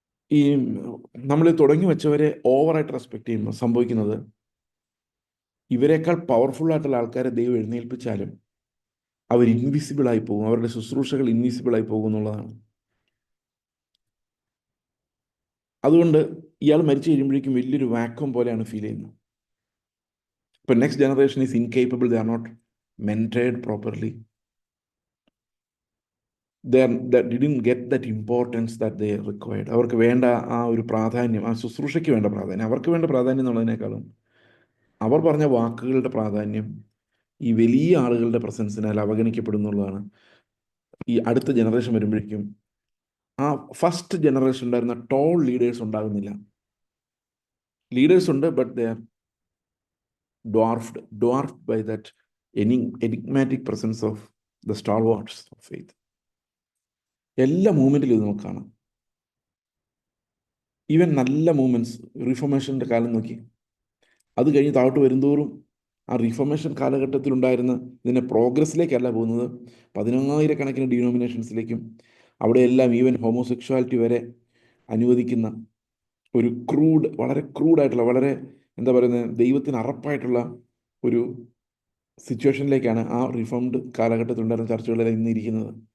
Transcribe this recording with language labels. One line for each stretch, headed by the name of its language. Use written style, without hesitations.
Malayalam: ഈ നമ്മൾ തുടങ്ങി വെച്ചവരെ ഓവറായിട്ട് റെസ്പെക്റ്റ് ചെയ്യുമ്പോൾ സംഭവിക്കുന്നത്, ഇവരെക്കാൾ പവർഫുൾ ആയിട്ടുള്ള ആൾക്കാരെ ദൈവം എഴുന്നേൽപ്പിച്ചാലും അവർ ഇൻവിസിബിളായി പോകും, അവരുടെ ശുശ്രൂഷകൾ ഇൻവിസിബിളായി പോകും എന്നുള്ളതാണ്. അതുകൊണ്ട് ഇയാൾ മരിച്ചു കഴിയുമ്പോഴേക്കും വലിയൊരു വാക്വം പോലെയാണ് ഫീൽ ചെയ്യുന്നത്. ഇപ്പം
English: Next generation is incapable, they are not mentored properly. they didn't get that importance that they required.
Malayalam: അവർക്ക് വേണ്ട ആ ഒരു പ്രാധാന്യം, ആ ശുശ്രൂഷയ്ക്ക് വേണ്ട പ്രാധാന്യം, അവർക്ക് വേണ്ട പ്രാധാന്യം എന്നുള്ളതിനേക്കാളും അവർ പറഞ്ഞ വാക്കുകളുടെ പ്രാധാന്യം ഈ വലിയ ആളുകളുടെ പ്രസൻസിനാൽ അവഗണിക്കപ്പെടുന്നുള്ളതാണ്. ഈ അടുത്ത ജനറേഷൻ വരുമ്പോഴേക്കും ആ ഫസ്റ്റ് ജനറേഷൻ ഉണ്ടായിരുന്ന ടോൾ ലീഡേഴ്സ് ഉണ്ടാകുന്നില്ല. ലീഡേഴ്സ് ഉണ്ട്,
English: But they are dwarfed by that enigmatic presence of the stalwarts of faith.
Malayalam: എല്ലാ മൂവ്മെൻറ്റിലും ഇത് നമുക്ക് കാണാം. ഈവൻ നല്ല മൂവ്മെൻറ്റ്സ്, റിഫോർമേഷൻ്റെ കാലം നോക്കി, അത് കഴിഞ്ഞ് താഴോട്ട് വരുന്തോറും ആ റിഫോർമേഷൻ കാലഘട്ടത്തിലുണ്ടായിരുന്ന ഇതിൻ്റെ പ്രോഗ്രസ്സിലേക്കല്ല പോകുന്നത്, 10,000-കണക്കിന് ഡിനോമിനേഷൻസിലേക്കും അവിടെയെല്ലാം ഈവൻ ഹോമോസെക്ഷുവാലിറ്റി വരെ അനുവദിക്കുന്ന ഒരു വളരെ ക്രൂഡായിട്ടുള്ള, വളരെ എന്താ പറയുന്നത്, ദൈവത്തിന് അറപ്പായിട്ടുള്ള ഒരു സിറ്റുവേഷനിലേക്കാണ് ആ റിഫോംഡ് കാലഘട്ടത്തിലുണ്ടായിരുന്ന ചർച്ചകളെല്ലാം ഇന്ന് ഇരിക്കുന്നത്.